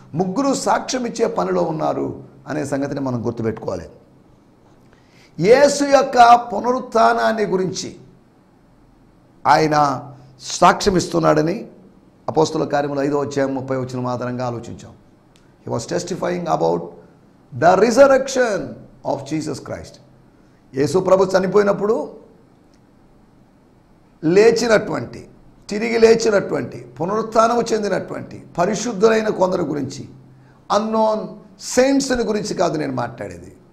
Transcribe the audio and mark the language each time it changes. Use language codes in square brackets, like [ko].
[te] ముగ్గురు సాక్ష్యం ఇచ్చే పనిలో ఉన్నారు అనే సంగతిని మనం గుర్తుపెట్టుకోవాలి. యేసు యొక్క పునరుత్థానాన్ని గురించి ఆయన సాక్ష్యం ఇస్తున్నాడని అపోస్తల కార్యములు 5వ అధ్యాయం 30వ వచనం ఆధారంగా ఆలోచించాం. [en] He was testifying about the resurrection of Jesus Christ. [te] యేసు ప్రభు చనిపోయినప్పుడు లేచినటువంటి, తిరిగి లేచినటువంటి, పునరుత్థానము చెందినటువంటి పరిశుద్ధులైన కొందరు గురించి, [en] unknown సెయింట్స్ని [te] గురించి కాదు నేను మాట్లాడేది.